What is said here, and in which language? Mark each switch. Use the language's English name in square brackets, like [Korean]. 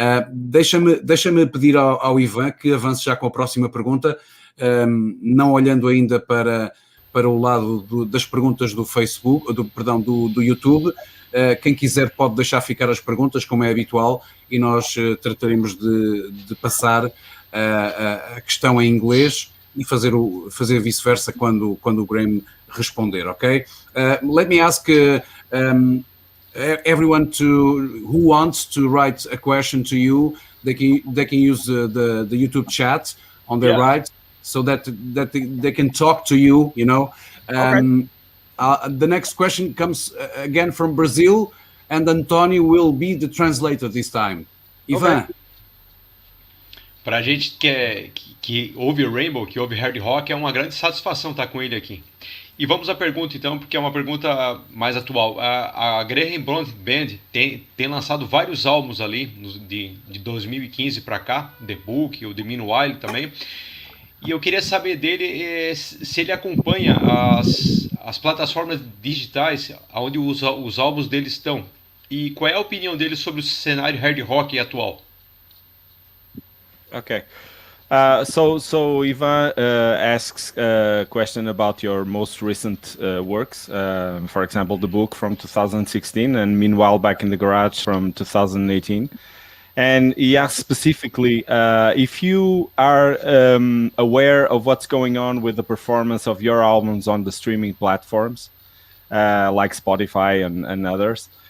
[Portuguese] Deixa-me pedir ao Ivan que avance já com a próxima pergunta, não olhando ainda para o lado das perguntas do Facebook, do YouTube. Quem quiser pode deixar ficar as perguntas, como é habitual, e nós trataremos de passar a questão em inglês e fazer vice-versa quando o Graham responder, ok? [English] Let me ask everyone who wants to write a question to you, they can use the YouTube chat on their right, so that they can talk to you, you know. Okay. The next question comes again from Brazil, and António will be the translator this time. Ivan. Okay. [Portuguese] Pra gente que ouve Rainbow, que ouve hard rock, é uma grande satisfação estar com ele aqui. E vamos à pergunta então, porque é uma pergunta mais atual. A Graham Bonnet Band tem lançado vários álbuns ali, de 2015 para cá, The Book, o The Meanwhile também. E eu queria saber dele se ele acompanha as plataformas digitais onde os álbuns dele estão. E qual é a opinião dele sobre o cenário hard rock atual? [English] Okay. So Ivan asks a question about your most recent works, for example, the book from 2016 and Meanwhile Back in the Garage from 2018. And he asks specifically if you are aware of what's going on with the performance of your albums on the streaming platforms like Spotify and others.